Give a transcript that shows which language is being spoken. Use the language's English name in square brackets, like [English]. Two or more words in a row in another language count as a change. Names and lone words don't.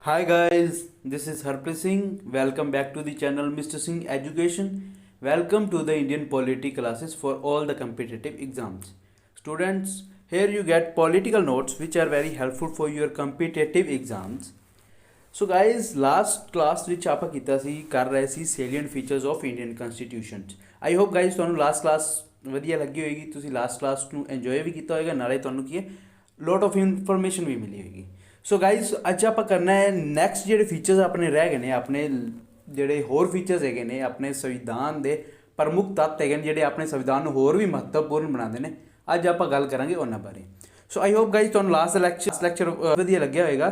[English] Hi guys, this is Harpreet Singh. Welcome back to the channel Mr. Singh Education. Welcome to the Indian polity classes for all the competitive exams. Students, here you get political notes which are very helpful for your competitive exams. So guys, last class which [Punjabi] ਆਪਾਂ ਕੀਤਾ ਸੀ ਕਰ ਰਹੇ ਸੀ [English] salient features of Indian Constitution. I hope guys [Punjabi] ਤੁਹਾਨੂੰ last class ਵਧੀਆ ਲੱਗੀ ਹੋਏਗੀ, ਤੁਸੀਂ last class ਨੂੰ enjoy ਵੀ ਕੀਤਾ ਹੋਏਗਾ, ਨਾਲੇ ਤੁਹਾਨੂੰ ਕੀ ਹੈ [English] lot of information [Punjabi] ਵੀ ਮਿਲੀ ਹੋਏਗੀ। ਸੋ ਗਾਈਜ਼ ਅੱਜ ਆਪਾਂ ਕਰਨਾ ਹੈ ਨੈਕਸਟ ਜਿਹੜੇ ਫੀਚਰਸ ਆਪਣੇ ਰਹਿ ਗਏ ਨੇ, ਆਪਣੇ ਜਿਹੜੇ ਹੋਰ ਫੀਚਰਸ ਹੈਗੇ ਨੇ ਆਪਣੇ ਸੰਵਿਧਾਨ ਦੇ ਪ੍ਰਮੁੱਖ ਤੱਤ ਹੈਗੇ ਨੇ ਜਿਹੜੇ ਆਪਣੇ ਸੰਵਿਧਾਨ ਨੂੰ ਹੋਰ ਵੀ ਮਹੱਤਵਪੂਰਨ ਬਣਾਉਂਦੇ ਨੇ। ਅੱਜ ਆਪਾਂ ਗੱਲ ਕਰਾਂਗੇ ਉਹਨਾਂ ਬਾਰੇ। ਸੋ [English] I hope guys [Punjabi] ਤੁਹਾਨੂੰ [English] last lecture [Punjabi] ਵਧੀਆ ਲੱਗਿਆ ਹੋਏਗਾ।